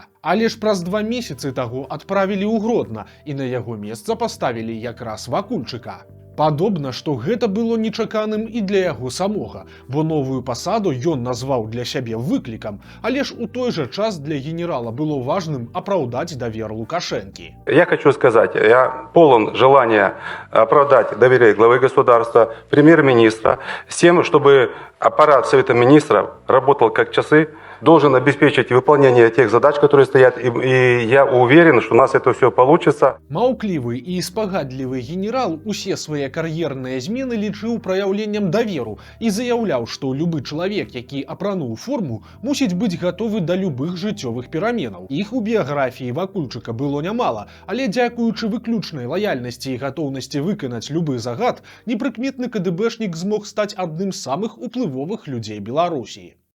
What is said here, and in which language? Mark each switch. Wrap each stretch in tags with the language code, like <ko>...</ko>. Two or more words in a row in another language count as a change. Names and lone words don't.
<be>Але ж праз 2 месяцы таго адправілі ў Гродна, і на яго месца паставілі якраз Вакульчыка. Падобна, што гэта было нечаканым і для яго самога, бо новую пасаду ён назваў для сябе выклікам, але ж у той жа час для генерала было важным апраўдаць давер Лукашэнкі.</be> <ru>Я хочу сказать, я полон желания оправдать доверие главы государства, премьер-министра, с тем, чтобы аппарат Совета министров работал как часы, должен обеспечить выполнение тех задач, которые стоят, и я уверен, что у нас это все получится.</ru> <be>Маўклівы і спагадлівы генерал усе свае кар'ерныя змены лічыў праяўленнем даверу і заяўляў, што любы чалавек, які апрануў форму, мусіць быць гатовы да любых жыццёвых пераменаў. Іх у біяграфіі Вакульчыка было нямала, але дзякуючы выключнай лаяльнасці і гатоўнасці выканаць любы загад, непрыкметны КДБшнік змог стаць адным з самых уплывовых людзей Беларусі.</be>